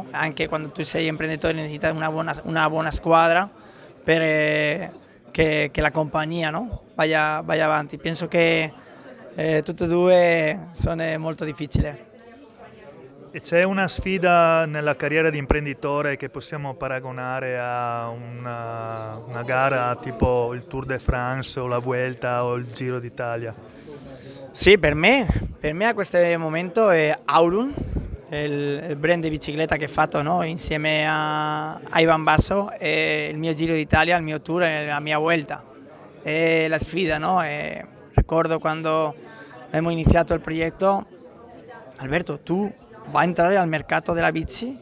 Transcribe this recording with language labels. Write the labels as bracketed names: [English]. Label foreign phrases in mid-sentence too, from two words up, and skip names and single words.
[Italian] Anche quando tu sei imprenditore necessita una buona squadra per che la compagnia, no? Vaya avanti. Penso che tutte e due sono molto difficili. E c'è una sfida nella carriera di imprenditore che possiamo paragonare a una gara tipo il Tour de France o la Vuelta o il Giro d'Italia? Sì, per me a questo momento è Aurum, il brand di bicicletta che ho fatto, no? Insieme a Ivan Basso, e il mio Giro d'Italia, il mio tour e la mia Vuelta. E la sfida, no? E ricordo quando abbiamo iniziato il progetto, Alberto, tu vai a entrare al mercato della bici?